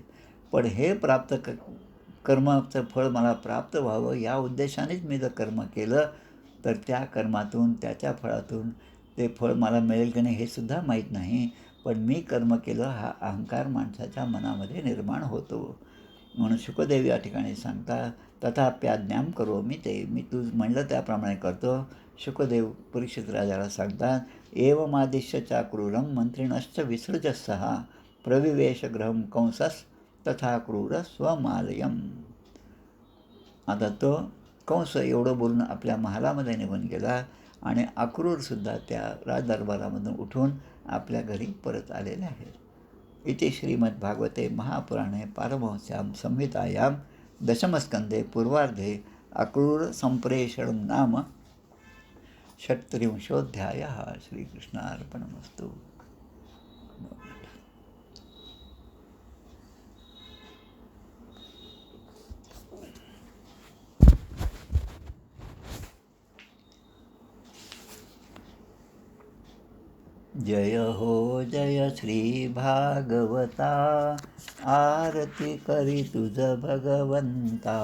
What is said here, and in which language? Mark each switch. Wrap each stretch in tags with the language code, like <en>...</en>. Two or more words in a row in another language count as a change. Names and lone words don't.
<mr>पण हे कर्माचं फळ मला प्राप्त व्हावं या उद्देशानेच मी जर कर्म केलं तर त्या कर्मातून, त्याच्या फळातून ते फळ मला मिळेल की नाही हे सुद्धा माहीत नाही. पण मी कर्म केलं हा अहंकार माणसाच्या मनामध्ये निर्माण होतो. म्हणून शुकदेव या ठिकाणी सांगतात,</mr> <sa>तथाप्याज्ञाम करो</sa> <mr>मी ते, मी तू म्हणलं त्याप्रमाणे करतो. शुकदेव परीक्षित राजाला सांगतात,</mr> <sa>एवमादिश्य चाक्रूरम मंत्रिणश्च विसृजस्सहा प्रविवेश गृहं कंसस तथा क्रूर स्वमालयम.</sa> <mr>आता तो कंस एवढं बोलून आपल्या महालामध्ये निघून गेला, आणि अक्रूरसुद्धा त्या राजदरबारामधून उठून आपल्या घरी परत आलेले आहेत.</mr> <sa>इति श्रीमद्भागवते महापुराणे पारमहंस्यां संहितायां दशमस्कंदे पूर्वार्धे अक्रूर संप्रेषणं नाम 36. श्रीकृष्णार्पणमस्तु.</sa> <mr>जय हो जय श्री भागवता, आरती करी तुझ भगवंता.</mr>